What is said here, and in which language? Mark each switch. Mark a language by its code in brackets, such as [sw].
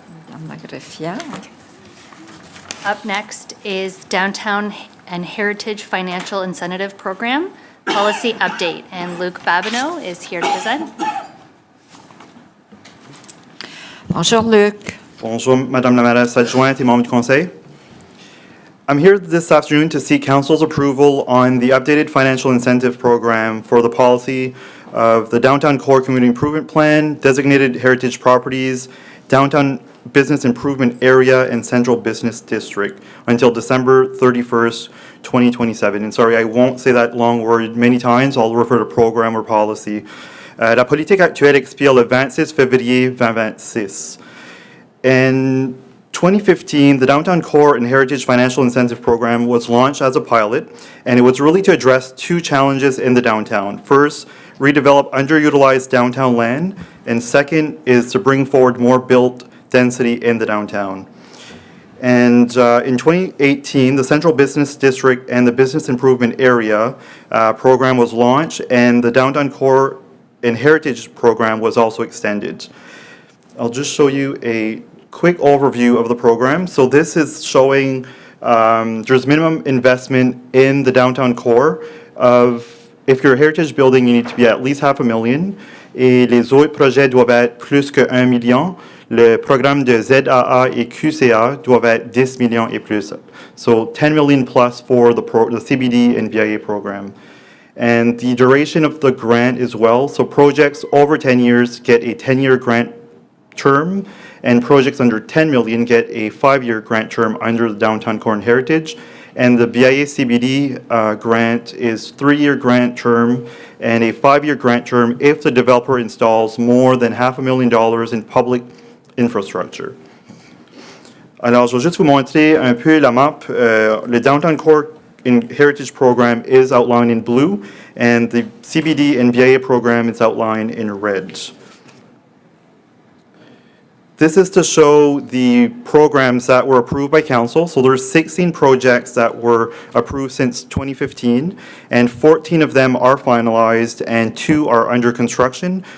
[fr] Madame la greffière. [en] Up next is Downtown and Heritage Financial Incentive Program Policy Update, and Luc Babineau is here to present. [fr] Bonjour, Luc. Bonjour, Madame la Mairesse adjointe et membres du Conseil. [en] I'm here this afternoon to seek Council's approval on the updated financial incentive program for the policy of the Downtown Core Community Improvement Plan, designated heritage properties, Downtown Business Improvement Area and Central Business District until December 31st, 2027. And sorry, I won't say that long word many times. I'll refer to program or policy. [fr] La politique actuelle expire le 26 février 2026. [en] In 2015, the Downtown Core and Heritage Financial Incentive Program was launched as a pilot, and it was really to address two challenges in the downtown. First, redevelop underutilized downtown land, and second is to bring forward more built density in the downtown. And in 2018, the Central Business District and the Business Improvement Area program was launched, and the Downtown Core and Heritage program was also extended. I'll just show you a quick overview of the program. So this is showing there's minimum investment in the downtown core of, if you're a heritage building, you need to be at least $500,000, [fr] et les autres projets doivent être plus que 1 million. Le programme de ZAA et QCA doivent être 10 millions et plus. [en] So 10 million plus for the CBD and BIA program. And the duration of the grant as well. So projects over 10 years get a 10-year grant term, and projects under 10 million get a 5-year grant term under the Downtown Core and Heritage. And the BIA CBD grant is 3-year grant term and a 5-year grant term if the developer installs more than $500,000 in public infrastructure. [fr] Alors, je vais juste vous montrer un peu la map. [en] Le Downtown Core and Heritage program is outlined in blue, and the CBD and BIA program is outlined in red. This is to show the programs that were approved by council. So there's 16 projects that were approved since 2015, and 14 of them are finalized and 2 are under construction.